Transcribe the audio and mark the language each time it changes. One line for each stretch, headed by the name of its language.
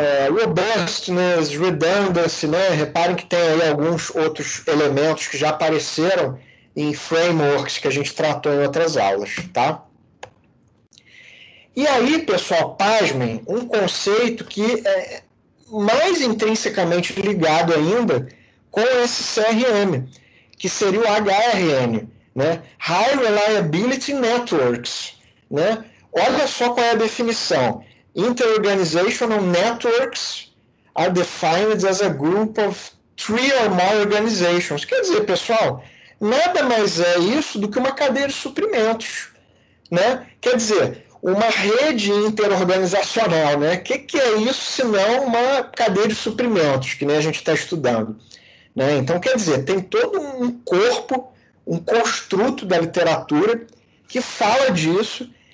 Portuguese: Robustness, redundancy, né? Reparem que tem aí alguns outros elementos que já apareceram em frameworks que a gente tratou em outras aulas, tá? E aí, pessoal, pasmem, um conceito que é mais intrinsecamente ligado ainda com esse CRM, que seria o HRN, né?
English: High Reliability Networks, né?
Portuguese: Olha só qual é a definição.
English: Inter-organizational networks are defined as a group of 3 or more organizations.
Portuguese: Quer dizer, pessoal, nada mais é isso do que uma cadeia de suprimentos, né? Quer dizer, uma rede interorganizacional, né? O que é isso senão uma cadeia de suprimentos, que nem a gente está estudando, né? Então, quer dizer, tem todo um corpo, um construto da literatura que fala disso.